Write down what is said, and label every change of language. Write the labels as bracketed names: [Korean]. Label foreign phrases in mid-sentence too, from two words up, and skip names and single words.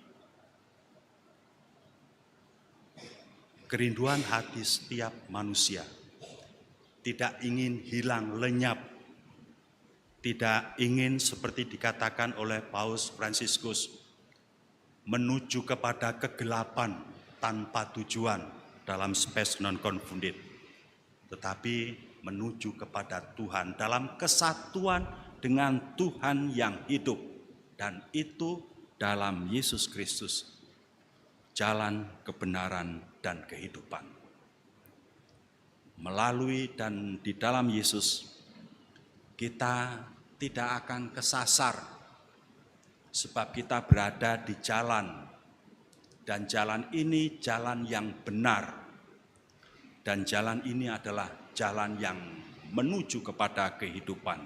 [Indonesian] Kerinduan hati setiap manusia tidak ingin hilang lenyap, tidak ingin seperti dikatakan oleh Paus Fransiskus menuju kepada kegelapan tanpa tujuan dalam [Latin] spes non confundit, [Indonesian] tetapi menuju kepada Tuhan dalam kesatuan dengan Tuhan yang hidup, dan itu dalam Yesus Kristus, jalan kebenaran dan kehidupan. Melalui dan di dalam Yesus, kita tidak akan kesasar, sebab kita berada di jalan, dan jalan ini jalan yang benar, dan jalan ini adalah jalan yang menuju kepada kehidupan.